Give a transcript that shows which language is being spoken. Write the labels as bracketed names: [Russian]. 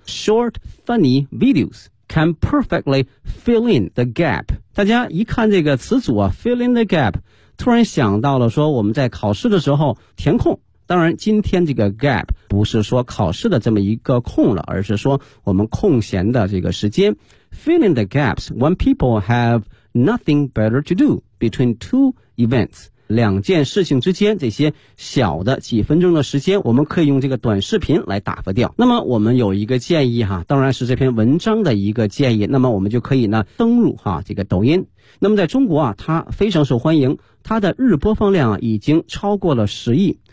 [English] Short funny videos can perfectly fill in the gap. [Chinese] 大家一看这个词组啊 , [English] fill in the gap, [Chinese] 突然想到了说我们在考试的时候填空。当然今天这个 gap 不是说考试的这么一个空了，而是说我们空闲的这个时间。 [English] Fill in the gaps when people have nothing better to do between two events. [Chinese] 两件事情之间这些小的几分钟的时间我们可以用这个短视频来打发掉。那么我们有一个建议哈，当然是这篇文章的一个建议，那么我们就可以呢登入哈这个抖音。那么在中国啊它非常受欢迎，它的日播放量已经超过了10亿。